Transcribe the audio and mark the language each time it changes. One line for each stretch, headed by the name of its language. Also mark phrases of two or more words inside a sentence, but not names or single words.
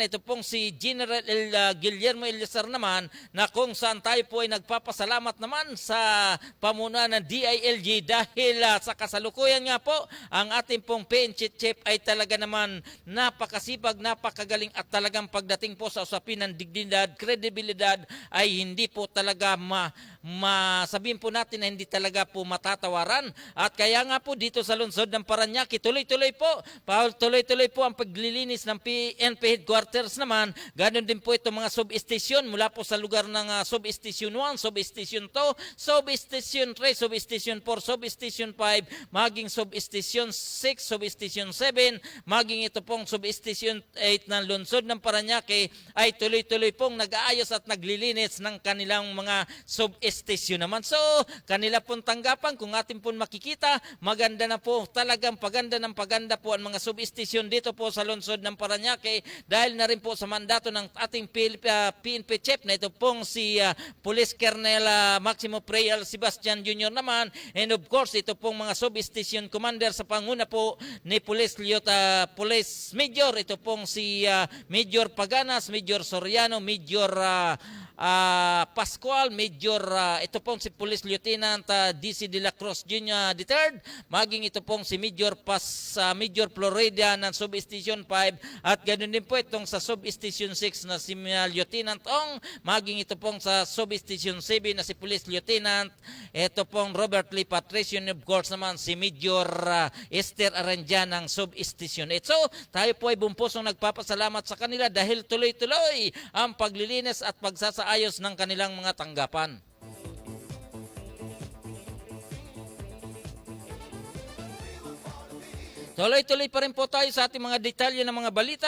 Filipino: Ito pong si General Guillermo Eliazar naman, na kung saan tayo po ay nagpapasalamat naman sa pamunuan ng DILG dahil sa kasalukuyan nga po, ang ating pong PNP chief ay talaga naman napakasipag, napakagaling at talagang pagdating po sa usapin ng dignidad, kredibilidad ay hindi po talaga sabihin po natin na hindi talaga po matatawaran. At kaya nga po dito sa lungsod ng Parañaque, tuloy-tuloy po ang paglilinis ng PNP headquarters naman. Ganon din po itong mga substation mula po sa lugar ng substation 1, substation 2, substation 3, substation 4, substation 5, maging substation 6, substation 7, maging ito pong substation 8 ng lungsod ng Parañaque ay tuloy-tuloy pong nag-aayos at naglilinis ng kanilang mga substation naman. So, kanila pong tanggapan, kung atin pong makikita, maganda na po, talagang paganda ng paganda po ang mga substation dito po sa lungsod ng Parañaque dahil na rin po sa mandato ng ating PNP chief na ito pong si Police Colonel Maximo Preal Sebastian Jr. naman,
English: and of course
Filipino: ito pong mga substation commander sa panguna po ni Police Major, ito pong si Major Paganas, Major Soriano, Major Pascual, Major ito pong si Police Lieutenant DC De La Cruz Jr. III, maging ito pong si Major Major Florida ng Substation 5, at ganoon din po itong sa Substation 6 na si Lieutenant Ong, maging ito pong sa Substation 7 na si Police Lieutenant ito pong Robert Lee Patricio,
English: of course
Filipino: naman si Major Esther Aranjan ng Substation 8. So tayo po ay bumpusong nagpapasalamat sa kanila dahil tuloy-tuloy ang paglilinis at ayos ng kanilang mga tanggapan. Tuloy-tuloy pa rin po tayo sa ating mga detalye ng mga balita.